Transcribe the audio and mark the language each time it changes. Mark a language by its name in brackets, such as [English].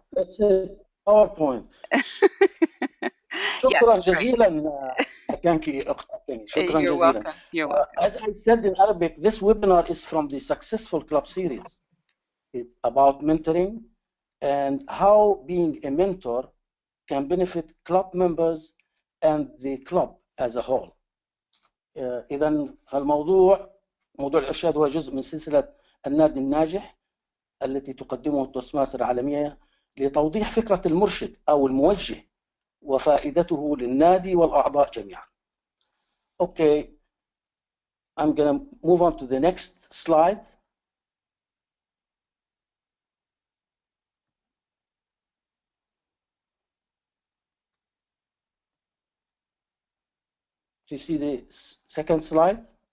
[English] That's it, PowerPoint. [Arabic] شكرا جزيلا أكانكي أختي. شكرا [English] You're [Arabic] جزيلا. [English] welcome. You're welcome. As I said in Arabic, this webinar is from the Successful Club series. It's about mentoring and how being a mentor can benefit club members and the club as a whole. [Arabic] إذا موضوع الإرشاد هو جزء من سلسلة النادي الناجح التي تقدمه التوستماستر العالمية لتوضيح فكرة المرشد أو الموجه وفائدته للنادي والأعضاء جميعا. [English] Okay, I'm going to move on to the next slide. Do you see the second slide?